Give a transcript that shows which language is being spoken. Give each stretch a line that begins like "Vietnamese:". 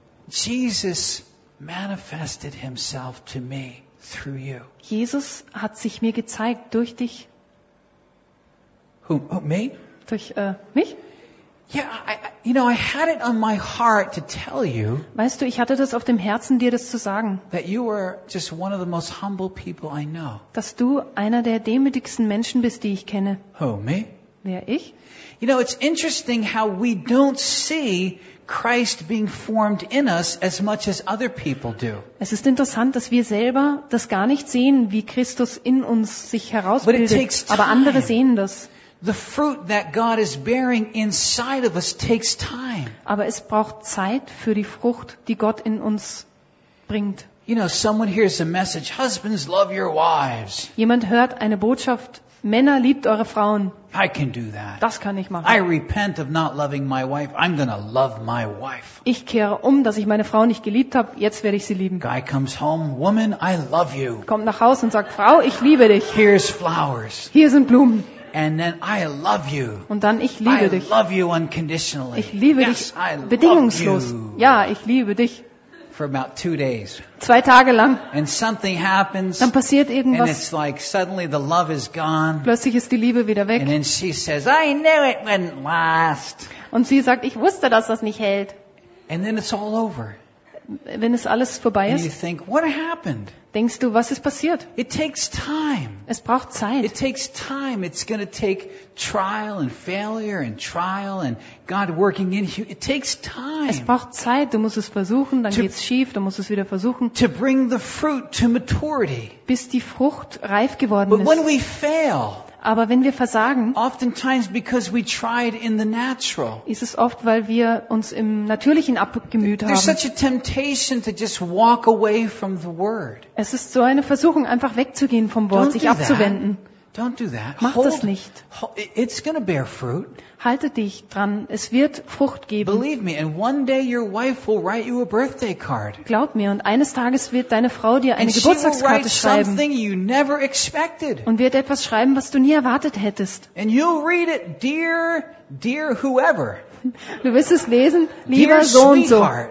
English: Jesus manifested himself to me through you.
German: Jesus hat sich mir gezeigt durch dich.
English: Who? Oh, me?
German: Durch mich?
English: Yeah, I had it on my heart to tell you.
German: Weißt du, ich hatte das auf dem Herzen, dir das zu sagen.
English: That you are just one of the most humble people I know.
German: Dass du einer der demütigsten Menschen bist, die ich kenne.
English: Who, me?
German: Wer, ich?
English: You know, it's interesting how we don't see Christ being formed in us as much as other people do.
German: Es ist interessant, dass wir selber das gar nicht sehen, wie Christus in uns sich herausbildet, aber andere sehen das.
English: The fruit that God is bearing inside of us takes time.
German: Aber es braucht Zeit für die Frucht, die Gott in uns bringt.
English: You know, someone hears a message, husbands love your wives.
German: Jemand hört eine Botschaft, Männer liebt eure Frauen.
English: I can do that.
German: Das kann ich machen.
English: I repent of not loving my wife. I'm gonna love my wife.
German: Ich kehre um, dass ich meine Frau nicht geliebt habe. Jetzt werde ich sie lieben.
English: Guy comes home, woman, I love you.
German: Kommt nach Hause und sagt, Frau, ich liebe dich.
English: Here's flowers.
German: Hier sind Blumen.
English: And then I love you.
German: Und dann ich liebe dich.
English: I love you unconditionally.
German: Ich liebe dich bedingungslos. Ja, ich liebe dich.
English: for about 2 days.
German: 2 Tage lang.
English: And something happens.
German: Dann passiert irgendwas.
English: And it's like suddenly the love is gone.
German: Plötzlich ist die Liebe wieder weg.
English: And then she says, I knew it wouldn't last.
German: Und sie sagt, ich wusste, dass das nicht hält.
English: And then it's all over.
German: Wenn es alles vorbei ist,
English: and you think, what happened?
German: Denkst du, was ist passiert?
English: It takes time.
German: Es braucht Zeit.
English: It takes time. It's going to take trial and failure and trial and God working in you. It takes time.
German: Es braucht Zeit. Du musst es versuchen, dann geht's schief, dann musst du es wieder versuchen.
English: To bring the fruit to maturity.
German: Bis die Frucht reif geworden ist.
English: But when we fail,
German: aber wenn wir versagen,
English: oftentimes because we tried in the natural,
German: ist es oft, weil wir uns im Natürlichen abgemüht haben.
English: There's such a temptation to just walk away from the word.
German: Es ist so eine Versuchung, einfach wegzugehen vom Wort,
English: don't
German: sich abzuwenden.
English: Don't do that.
German: Mach das nicht.
English: It's going to bear fruit.
German: Halte dich dran. Es wird Frucht geben.
English: Believe me, and one day your wife will write you a birthday card.
German: Glaub mir, und eines Tages wird deine Frau dir eine Geburtstagskarte schreiben.
English: Something you never expected.
German: Und wird etwas schreiben, was du nie erwartet hättest.
English: And you'll read it, dear whoever.
German: Du wirst es lesen, lieber so und so.